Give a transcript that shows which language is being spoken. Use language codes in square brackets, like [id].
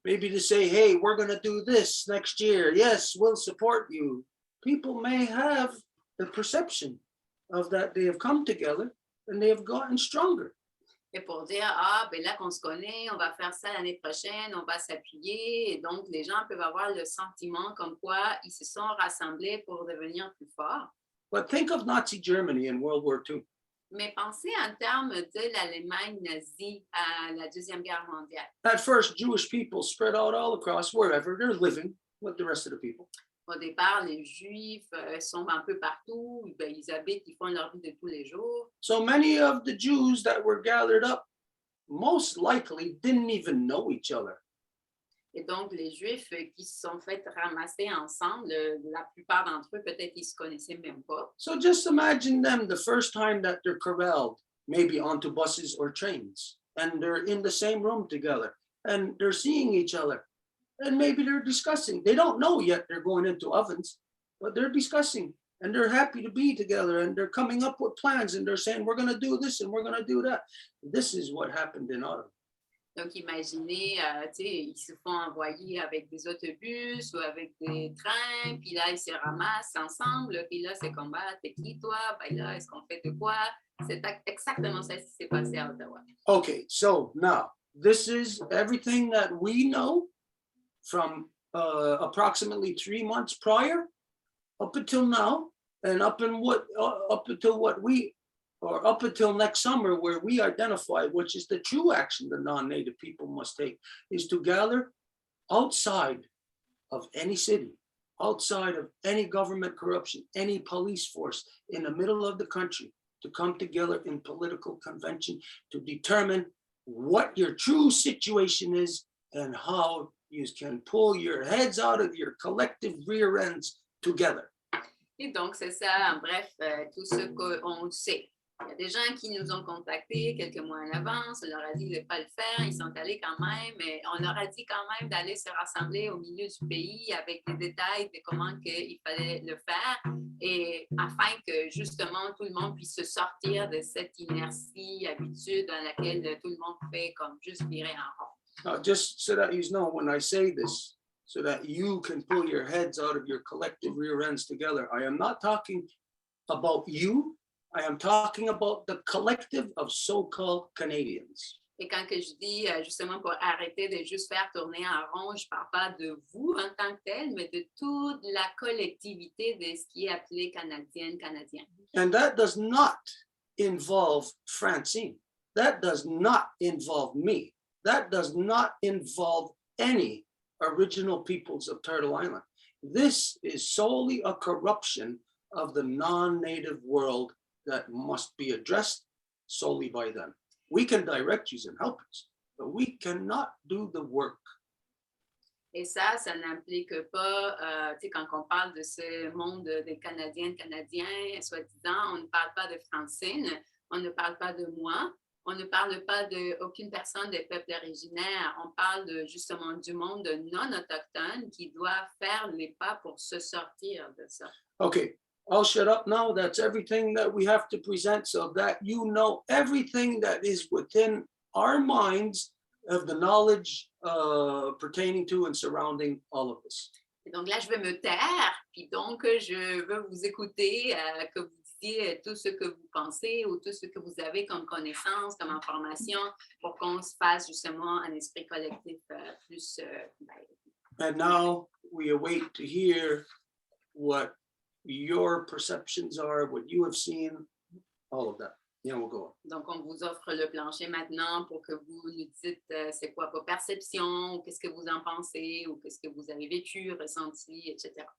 [en] Maybe to say, hey, we're going to do this next year. Yes, we'll support you. People may have the perception of that they have come together and they have gotten stronger. [fr] Et pour dire, ben là qu'on se connaît, on va faire ça l'année prochaine, on va s'appuyer. Et donc, les gens peuvent avoir le sentiment comme quoi ils se sont rassemblés pour devenir plus forts. [en] But think of Nazi Germany in World War II. [fr] Mais pensez en termes de l'Allemagne nazie à la Deuxième Guerre mondiale. [en] At first, Jewish people spread out all across wherever they're living with the rest of the people. [fr] Au départ, les Juifs sont un peu partout, ben, ils habitent, ils font leur vie de tous les jours. [en] So many of the Jews that were gathered up most likely didn't even know each other. [fr] Et donc, les Juifs qui se sont fait ramasser ensemble, la plupart d'entre eux, peut-être, ils ne se connaissaient même pas. [en] So just imagine them the first time that they're corralled, maybe onto buses or trains, and they're in the same room together, and they're seeing each other. And maybe they're discussing. They don't know yet they're going into ovens, but they're discussing and they're happy to be together and they're coming up with plans and they're saying, we're going to do this and we're going to do that. This is what happened in Ottawa. [fr] Donc, imaginez, ils se font envoyer avec des autobus ou avec des trains, puis là, ils se ramassent ensemble, puis là, c'est comme, t'es qui toi? Ben là, est-ce qu'on fait de quoi? C'est exactement ça qui s'est passé à Ottawa. [en] Okay, so now this is everything that we know from approximately 3 months prior up until now, and up until next summer, where we identify which is the true action the non-native people must take, is to gather outside of any city, outside of any government corruption, any police force, in the middle of the country, to come together in political convention to determine what your true situation is and how you can pull your heads out of your collective rear ends together. [fr] Et donc, c'est ça, en bref, tout ce qu'on sait. Il y a des gens qui nous ont contactés quelques mois en avance, on leur a dit de ne pas le faire, ils sont allés quand même, mais on leur a dit quand même d'aller se rassembler au milieu du pays avec des détails de comment il fallait le faire, et afin que justement tout le monde puisse se sortir de cette inertie, habitude dans laquelle tout le monde fait comme juste virer en rond. [en] Just so that you know, when I say this, so that you can pull your heads out of your collective rear ends together, I am not talking about you. I am talking about the collective of so-called Canadians. [fr] Et quand que je dis justement pour arrêter de juste faire tourner en rond, je ne parle pas de vous en tant que tel, mais de toute la collectivité de ce qui est appelé Canadien. [en] And that does not involve Francine. That does not involve me. That does not involve any original peoples of Turtle Island. This is solely a corruption of the non-native world that must be addressed solely by them. We can direct you and help us, we cannot do the work. [fr] Et ça n'implique pas, tu sais, quand on parle de ce monde des Canadiens, soi-disant, on ne parle pas de Francine, on ne parle pas de moi, on ne parle pas d'aucune personne des peuples originaires, on parle justement du monde non autochtone qui doit faire les pas pour se sortir de ça. [en] Okay, I'll shut up now. That's everything that we have to present so that you know everything that is within our minds of the knowledge pertaining to and surrounding all of this. [fr] Et donc là, je vais me taire, puis donc je veux vous écouter, que vous disiez tout ce que vous pensez ou tout ce que vous avez comme connaissance, comme information, pour qu'on se fasse justement un esprit collectif plus... [en] And now we await to hear what your perceptions are, what you have seen, all of that. Yeah, we'll go on. [fr] Donc, on vous offre le plancher maintenant pour que vous nous dites c'est quoi vos perceptions, ou qu'est-ce que vous en pensez, ou qu'est-ce que vous avez vécu, ressenti, etc.